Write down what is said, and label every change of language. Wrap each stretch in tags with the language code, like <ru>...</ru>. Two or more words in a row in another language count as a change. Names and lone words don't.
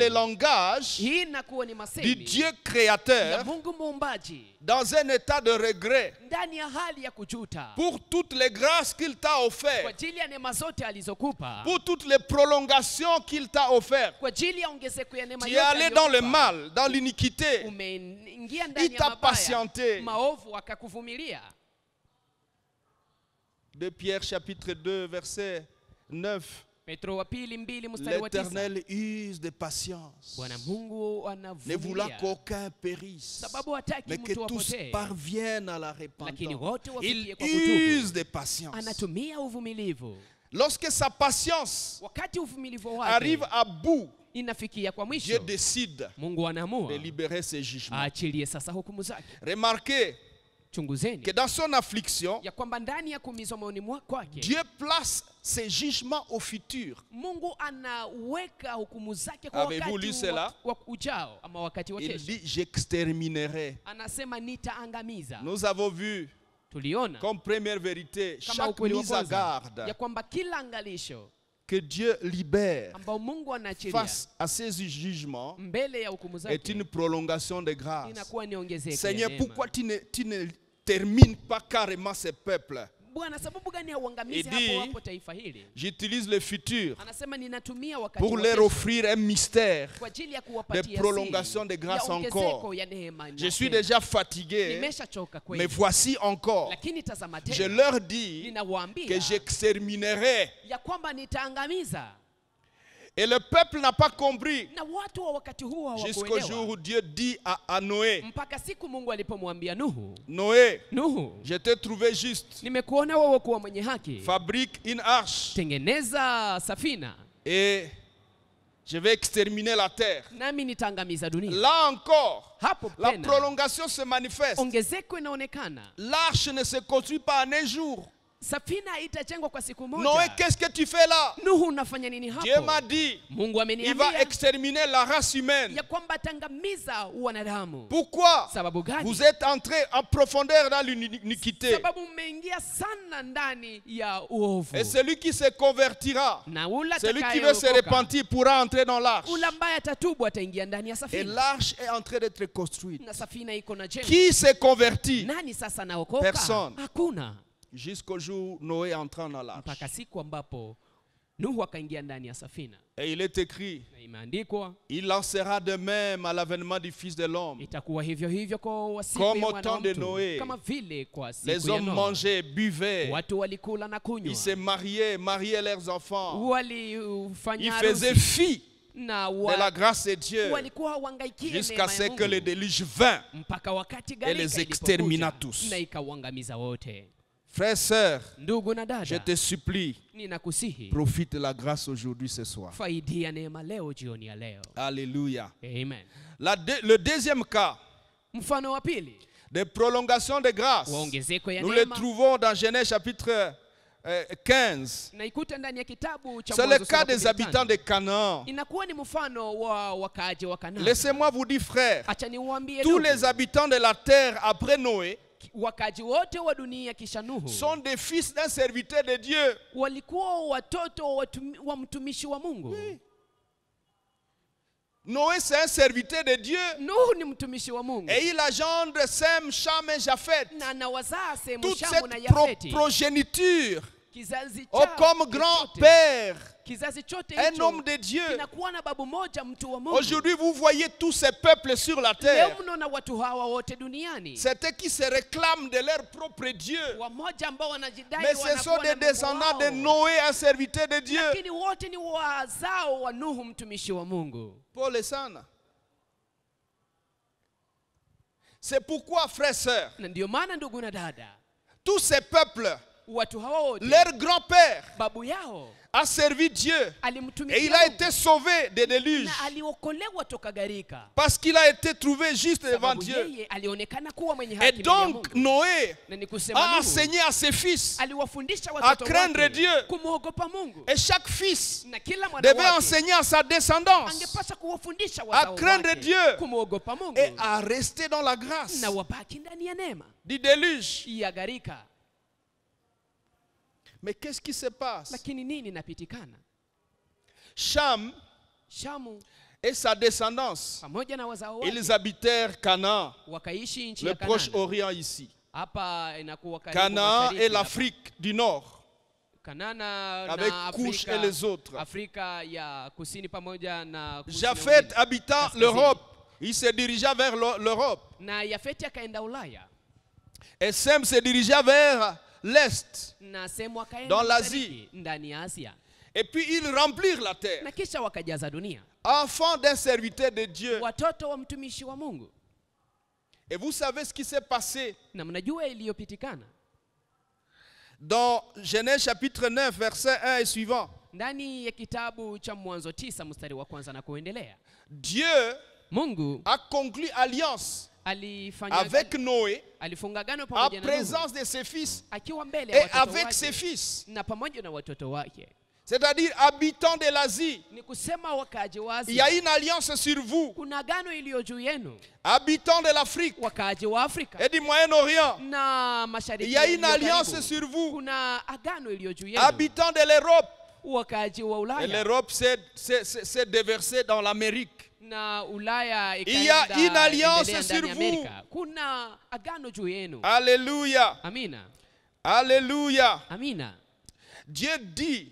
<sw>yangu,</sw> <fr>langage</fr> <sw>hii inakuwa ni</sw> <fr>du</fr> <sw>masemi</sw> <fr>Dieu</fr> <sw>ya</sw> <fr>créateur</fr> <sw>Mungu muumbaji</sw> <fr>dans un état de regret</fr> <sw>ndani ya hali ya kujuta</sw> <fr>pour toutes les grâces qu'il t'a</fr> <sw>kwa</sw> <fr>offertes,</fr> <sw>ajili ya neema zote alizokupa,</sw> <fr>pour toutes les prolongations qu'il t'a offertes.</fr> <sw>kwa ajili ya ongezeko ya neema</sw> <fr>Tu es</fr> <sw>yote</sw> <fr>allé dans le</fr> <sw>aliyokupa.</sw> <fr>mal, dans l'iniquité.</fr> <sw>Umeingia</sw> <fr>Il</fr> <sw>ndani ya</sw> <fr>t'a</fr> <sw>mabaya,</sw> <fr>patienté.</fr> <sw>maovu, akakuvumilia.</sw> <fr>2 Pierre chapitre 2 verset 9</fr> <sw>Petro wa pili 2 mstari wa 9.</sw> <fr>L'Éternel use de patience,</fr> <sw>Bwana Mungu</sw> <fr>ne voulant</fr> <sw>anavumilia</sw> <fr>qu'aucun périsse,</fr> <sw>sababu hataki</sw> <fr>mais que</fr> <sw>mtu</sw> <fr>tous</fr> <sw>apotee,</sw> <fr>parviennent à la</fr> <sw>lakini</sw> <fr>repentance.</fr> <sw>wote</sw> <fr>Il</fr> <sw>wafikie kwa</sw> <fr>use</fr> <sw>kutubu.</sw> <fr>de patience.</fr> <sw>Anatumia uvumilivu.</sw> <fr>Lorsque sa patience</fr> <sw>Wakati uvumilivu</sw> <fr>arrive</fr> <sw>wake</sw> <fr>à bout,</fr> <sw>inafikia kwa</sw> <fr>Dieu</fr> <sw>mwisho,</sw> <fr>décide</fr> <sw>Mungu anaamua</sw> <fr>de libérer ses jugements.</fr> <sw>aachilie sasa hukumu zake.</sw> <fr>Remarquez</fr> <sw>Chunguzeni</sw> <fr>que dans son affliction,</fr> <sw>ya kwamba ndani ya kuumizwa moyoni kwake</sw> <fr>Dieu place ses jugements au futur.</fr> <sw>Mungu anaweka hukumu zake kwa</sw> <fr>Avez-vous lu</fr> <sw>wakati</sw> <fr>cela?</fr> <sw>wa ujao ama wakati wa</sw> <fr>Il</fr> <sw>kesho.</sw> <fr>dit, j'exterminerai.</fr> <sw>Anasema nitaangamiza.</sw> <fr>Nous avons vu</fr> <sw>Tuliona</sw> <fr>comme première vérité,</fr> <sw>kama</sw> <fr>chaque</fr> <sw>ukweli wa</sw> <fr>mise à</fr> <sw>kwanza</sw> <fr>garde</fr> <sw>ya kwamba kila angalisho</sw> <fr>que Dieu libère</fr> <sw>ambao Mungu anaachilia</sw> <fr>face à ses jugements</fr> <sw>mbele ya hukumu</sw> <fr>est</fr> <sw>zake</sw> <fr>une prolongation de grâce.</fr> <sw>inakuwa ni ongezeko ya</sw> <fr>Seigneur,</fr> <sw>neema.</sw> <fr>pourquoi tu ne termines pas carrément ce peuple?</fr> <sw>Bwana, sababu gani hauangamizi</sw> <fr>Il dit,</fr> <sw>hapo hapo taifa hili?</sw> <fr>J'utilise le futur</fr> <sw>Anasema ninatumia wakati</sw> <fr>pour</fr> <sw>wa</sw> <fr>leur</fr> <sw>kesho</sw> <fr>offrir un mystère</fr> <sw>kwa ajili ya</sw> <fr>de</fr> <sw>kuwapatia</sw> <fr>prolongation de</fr> <sw>siri</sw> <fr>grâce</fr> <sw>ya</sw> <fr>encore.</fr> <sw>ongezeko ya neema.</sw> <fr>Je suis déjà fatigué,</fr> <sw>nimeshachoka</sw> <fr>mais</fr> <sw>kweli,</sw> <fr>voici encore.</fr> <sw>lakini tazama</sw> <fr>Je</fr> <sw>tena</sw> <fr>leur dis que</fr> <sw>ninawaambia</sw> <fr>j'exterminerai.</fr> <sw>ya kwamba nitaangamiza.</sw> <fr>Et le peuple n'a pas compris</fr> <sw>Na watu wa wakati huo</sw> <fr>jusqu'au jour</fr> <sw>hawakuelewa</sw> <fr>où Dieu dit à Noé,</fr> <sw>mpaka siku Mungu alipomwambia Nuhu,</sw> <fr>Noé,</fr> <sw>Nuhu,</sw> <fr>je t'ai trouvé juste.</fr> <sw>nimekuona wewe kuwa mwenye haki,</sw> <fr>Fabrique une arche</fr> <sw>tengeneza safina</sw> <fr>et je vais exterminer la terre.</fr> <sw>nami nitaangamiza dunia.</sw> <fr>Là encore,</fr> <sw>Hapo</sw> <fr>la</fr> <sw>tena</sw> <fr>prolongation se manifeste.</fr> <sw>ongezeko inaonekana.</sw> <fr>L'arche ne se construit pas en un jour.</fr> <sw>Safina itajengwa kwa siku moja.</sw> <fr>Noé, qu'est-ce que tu fais là?</fr> <sw>Nuhu, unafanya nini</sw> <fr>Dieu m'a</fr> <sw>hapo?</sw> <fr>dit,</fr> <sw>Mungu</sw> <fr>il va</fr> <sw>ameniambia</sw> <fr>exterminer la race humaine.</fr> <sw>ya kwamba atangamiza wanadamu.</sw> <fr>Pourquoi?</fr> <sw>Sababu gani?</sw> <fr>Vous êtes entré en profondeur dans l'iniquité.</fr> <sw>Sababu mmeingia sana ndani ya uovu.</sw> <fr>Et celui qui se convertira,</fr> <sw>Na ule</sw> <fr>celui qui veut se</fr> <sw>atakayeokoka,</sw> <fr>repentir pourra entrer dans l'arche.</fr> <sw>ule ambaye atatubu ataingia ndani ya</sw> <fr>Et</fr> <sw>safina.</sw> <fr>l'arche est en train d'être construite.</fr> <sw>Na safina iko na jengo.</sw> <fr>Qui se convertit?</fr> <sw>Nani sasa naokoka?</sw> <fr>Personne.</fr> <sw>Hakuna.</sw> <fr>Jusqu'au jour où Noé entra dans l'arche.</fr> <sw>Mpaka siku ambapo Nuhu akaingia ndani ya safina.</sw> <fr>Et il est écrit,</fr> <sw>Na imeandikwa</sw> <fr>il lancera de même à l'avènement du Fils de l'homme.</fr> <sw>itakuwa hivyo hivyo kwa siku</sw> <fr>Comme</fr> <sw>ya</sw> <fr>au</fr> <sw>mwana wa</sw> <fr>temps de</fr> <sw>mtu.</sw> <fr>Noé.</fr> <sw>Kama vile kwa siku</sw> <fr>Les</fr> <sw>ya</sw> <fr>hommes</fr> <sw>Noa.</sw> <fr>mangeaient, buvaient,</fr> <sw>Watu walikula na kunywa.</sw> <fr>ils se mariaient leurs enfants. Ils</fr> <sw>Walifanya</sw> <fr>faisaient</fr> <sw>harusi</sw> <fr>fi</fr> <sw>na</sw> <fr>de la grâce de Dieu</fr> <sw>walikuwa hawangaikie</sw> <fr>jusqu'à</fr> <sw>neema</sw> <fr>ce</fr> <sw>ya</sw> <fr>que le</fr> <sw>Mungu.</sw> <fr>déluge vint</fr> <sw>Mpaka wakati</sw> <fr>et</fr> <sw>gharika</sw> <fr>les</fr> <sw>ilipokuja</sw> <fr>extermina tous.</fr> <sw>na ikauangamiza wote.</sw> <fr>Frères, sœurs,</fr> <sw>Ndugu na</sw> <fr>je</fr> <sw>dada,</sw> <fr>te supplie,</fr> <sw>ninakusihi</sw> <fr>profite de la grâce aujourd'hui ce soir.</fr> <sw>faidia neema leo jioni ya leo.</sw> <fr>Alléluia.</fr> <sw>Amen.</sw> <fr>Le deuxième cas</fr> <sw>Mfano wa pili</sw> <fr>de prolongation de grâce,</fr> <sw>wa ongezeko ya</sw> <fr>nous le</fr> <sw>neema</sw> <fr>trouvons dans Genèse chapitre 15.</fr> <sw>naikuta ndani ya kitabu cha</sw> <fr>C'est le</fr> <sw>Mwanzo</sw> <fr>cas</fr> <sw>sura</sw> <fr>des</fr> <sw>15.</sw> <fr>habitants de Canaan.</fr> <sw>Inakuwa ni mfano wa wakaaji wa Kanaani.</sw> <fr>Laissez-moi vous dire, frères,</fr> <sw>Acha niwaambie</sw> <fr>tous</fr> <sw>ndugu,</sw> <fr>les habitants de la terre après Noé</fr> <sw>wakaaji wote wa dunia kisha Nuhu</sw> <fr>sont des fils d'un serviteur de Dieu.</fr> <sw>walikuwa watoto wa mtumishi wa Mungu.</sw> <fr>Noé, c'est un serviteur de Dieu.</fr> <sw>Nuhu ni mtumishi wa Mungu.</sw> <fr>Et il engendre Sem, Cham et Japheth.</fr> <sw>Na anawazaa Semu,</sw> <fr>Toute</fr> <sw>Shamu na</sw> <fr>cette</fr> <sw>Yafeti.</sw> <fr>progéniture,</fr> <sw>Kizazi</sw> <fr>oh,</fr> <sw>chao</sw> <fr>comme</fr> <sw>chote.</sw> <fr>grand-père,</fr> <sw>Kizazi chote</sw> <fr>un</fr> <sw>hicho</sw> <fr>homme de Dieu.</fr> <sw>kinakuwa na babu moja, mtu wa Mungu.</sw> <fr>Aujourd'hui, vous voyez tous ces peuples sur la terre.</fr> <sw>Leo mnaona watu hawa wote duniani,</sw> <fr>C'est eux qui se réclament de leur propre Dieu.</fr> <sw>wamoja ambao wanajidai</sw> <fr>Mais ce sont</fr> <sw>wanakuwa</sw> <fr>des</fr> <sw>na Mungu</sw> <fr>descendants de</fr> <sw>wao.</sw> <fr>Noé, un serviteur de Dieu.</fr> <sw>Lakini wote ni wazao wa Nuhu, mtumishi wa Mungu.</sw> <fr>Paul et Sana. C'est pourquoi, frères et sœurs,</fr> <sw>Na ndio maana ndugu na dada,</sw> <fr>tous ces peuples,</fr> <sw>watu hawa wote</sw> <fr>leur grand-père</fr> <sw>babu yao</sw> <fr>a servi Dieu et</fr> <sw>alimtumikia</sw> <fr>il a</fr> <sw>Mungu</sw> <fr>été sauvé des déluges</fr> <sw>na aliokolewa toka gharika,</sw> <fr>parce qu'il a été trouvé juste devant</fr> <sw>sababu</sw> <fr>Dieu.</fr> <sw>yeye alionekana kuwa mwenye</sw> <fr>Et</fr> <sw>haki mbele ya</sw> <fr>donc,</fr> <sw>Mungu.</sw> <fr>Noé</fr> <sw>Na ni kusema</sw> <fr>a</fr> <sw>Nuhu</sw> <fr>enseigné à ses fils</fr> <sw>aliwafundisha</sw> <fr>à</fr> <sw>watoto</sw> <fr>craindre</fr> <sw>wake</sw> <fr>Dieu.</fr> <sw>kumwogopa Mungu,</sw> <fr>Et chaque fils</fr> <sw>na kila mwana</sw> <fr>devait</fr> <sw>wake</sw> <fr>enseigner à sa descendance</fr> <sw>angepaswa kuwafundisha</sw> <fr>à</fr> <sw>wazao</sw> <fr>craindre</fr> <sw>wake</sw> <fr>Dieu</fr> <sw>kumwogopa Mungu</sw> <fr>et à rester dans la grâce</fr> <sw>na wabaki ndani ya neema</sw> <fr>du déluge.</fr> <sw>ya gharika.</sw> <fr>Mais qu'est-ce qui se passe?</fr> <sw>Lakini nini inapitikana?</sw> <fr>Cham</fr> <sw>Shamu</sw> <fr>et sa descendance,</fr> <sw>pamoja na wazao wake</sw> <fr>ils habitèrent Canaan,</fr> <sw>wakaishi nchi</sw> <fr>le</fr> <sw>ya</sw> <fr>Proche-Orient ici.</fr> <sw>Hapa inakuwa karibu</sw> <fr>Canaan</fr> <sw>mashariki</sw> <fr>et</fr> <sw>hapa.</sw> <fr>l'Afrique du Nord,</fr> <sw>Kanana</sw> <fr>avec</fr> <sw>na</sw> <fr>Couche</fr> <sw>Afrika,</sw> <fr>et les autres.</fr> <sw>Afrika ya kusini pamoja na Kushi na</sw> <fr>Japheth</fr> <sw>Ugiriki.</sw> <fr>habitant</fr> <sw>Kaskazini.</sw> <fr>l'Europe, il se dirigea vers l'Europe.</fr> <sw>Na Yafeti akaenda Ulaya</sw> <fr>Et Sem se dirigea vers l'Est.</fr> <sw>na Semu akaenda</sw> <fr>Dans</fr> <sw>mashariki,</sw> <fr>l'Asie.</fr> <sw>ndani ya Asia.</sw> <fr>Et puis ils remplirent la terre.</fr> <sw>na kisha wakajaza dunia.</sw> <fr>Enfants d'un serviteur de Dieu.</fr> <sw>Watoto wa mtumishi wa Mungu.</sw> <fr>Et vous savez ce qui s'est passé</fr> <sw>Na mnajua iliyopitikana</sw> <fr>dans Genèse chapitre 9 verset 1 et suivant.</fr> <sw>ndani ya kitabu cha Mwanzo 9 mstari wa kwanza na kuendelea.</sw> <fr>Dieu</fr> <sw>Mungu</sw> <fr>a conclu alliance</fr> <sw>alifanya</sw> <fr>avec Noé</fr> <sw>alifunga agano</sw> <fr>en</fr> <sw>pamoja na Nuhu</sw> <fr>présence de ses fils</fr> <sw>akiwa mbele ya</sw> <fr>et</fr> <sw>watoto</sw> <fr>avec ses</fr> <sw>wake</sw> <fr>fils.</fr> <sw>na pamoja na watoto wake.</sw> <fr>C'est-à-dire habitants de l'Asie.</fr> <sw>Ni kusema wakaaji wa</sw> <fr>Il y a</fr> <sw>Asia,</sw> <fr>une alliance sur vous.</fr> <sw>kuna agano iliyo juu yenu.</sw> <fr>Habitants de l'Afrique</fr> <sw>Wakaaji wa Afrika</sw> <fr>et du Moyen-Orient.</fr> <sw>na</sw> <fr>Il</fr> <sw>mashariki</sw> <fr>y a une</fr> <sw>yaliyo</sw> <fr>alliance</fr> <sw>karibu.</sw> <fr>sur vous.</fr> <sw>Kuna agano iliyo juu yenu.</sw> <fr>Habitants de l'Europe.</fr> <sw>Wakaaji wa</sw> <fr>Et</fr> <sw>Ulaya</sw> <fr>l'Europe s'est déversée dans l'Amérique.</fr> <sw>na Ulaya</sw> <fr>Il y a</fr> <sw>ikaenda</sw> <fr>une alliance</fr> <sw>endelea</sw> <fr>sur</fr> <sw>ndani ya</sw> <fr>vous.</fr> <sw>Amerika. Kuna agano juu yenu.</sw> <fr>Alléluia.</fr> <sw>Amina.</sw> <fr>Alléluia.</fr> <sw>Amina.</sw> <fr>Dieu dit</fr>